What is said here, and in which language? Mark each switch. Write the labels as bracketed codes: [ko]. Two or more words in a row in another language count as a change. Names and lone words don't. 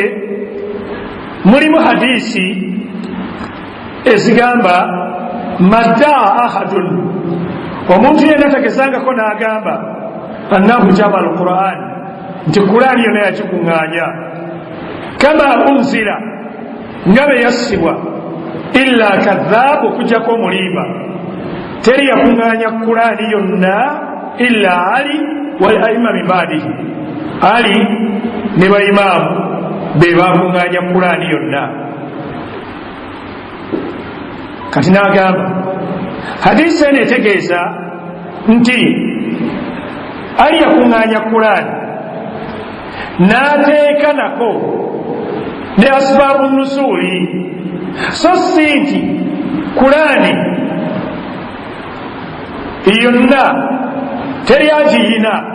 [lg] mulimu hadisi ezigamba [ar] ما ادعى أحد, [lg] omuntu yenna tagezangako n'agamba [ar] أنه جمع القرآن, [lg] nti Qur'ani yonna yakikuŋŋaanya [ar] كما أنزل [lg] nga bwe yassibwa [ar] إلا كذاب, [lg] okujjako omulimba. Teri yakuŋŋaanya Qur'ani yonna [ar] إلا علي والأئمة من بعده, [lg] Ali ne baimaamu be bakuŋŋaanya Qur'ani yonna. Kati n'agamba hadisi eno etegeeza nti Ali yakuŋŋaanya Qur'ani n'ateeka nako ne [ar] أسباب النزول, [lg] so si nti Qur'ani yonna teri agiyina.